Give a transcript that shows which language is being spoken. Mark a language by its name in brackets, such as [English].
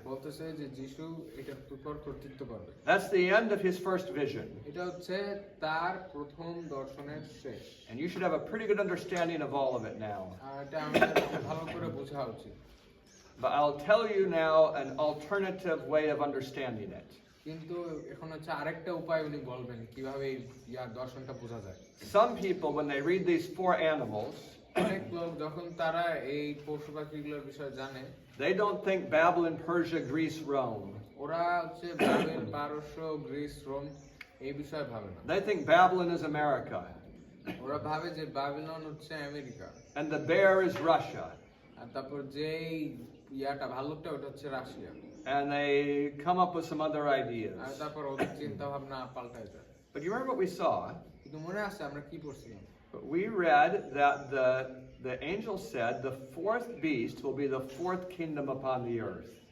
[Bangla] বলতেছে যে যিশু এটার উপর কর্তৃত্ব করবে। [English] That's the end of his first vision. [Bangla] এটা হচ্ছে তার প্রথম দর্শনের শেষ। [English] And you should have a pretty good understanding of all of it now. [Bangla] আর এটা আমাদের ভালো করে বোঝা উচিত। [English] But I'll tell you now an alternative way of understanding it. [Bangla] কিন্তু এখন হচ্ছে আরেকটা উপায় উনি বলবেন কিভাবে ইয়ার দর্শনটা বোঝা যায়। [English] Some people, when they read these four animals, [Bangla] অনেক লোক যখন তারা এই পশু পাখিগুলোর বিষয়ে জানে, [English] they don't think Babylon, Persia, Greece, Rome. [Bangla] ওরা হচ্ছে বাবেল, পারস্য, গ্রিস, রোম এই বিষয়ে ভাবে না। [English] They think Babylon is America, [Bangla] ওরা ভাবে যে বাবিলন হচ্ছে America, [English] and the bear is Russia. [Bangla] আর তারপর যেই ইয়াটা ভাল্লুকটা ওটা হচ্ছে Russia, [English] And they come up with some other [Bangla] আর [English] ideas. [Bangla] তারপর ওদের চিন্তা ভাবনা পাল্টায় যায়। [English] But you remember what we saw? [Bangla] কিন্তু মনে আছে আমরা কি পড়ছিলাম? [English] But we read that the angel said the fourth beast will be the fourth kingdom upon the earth.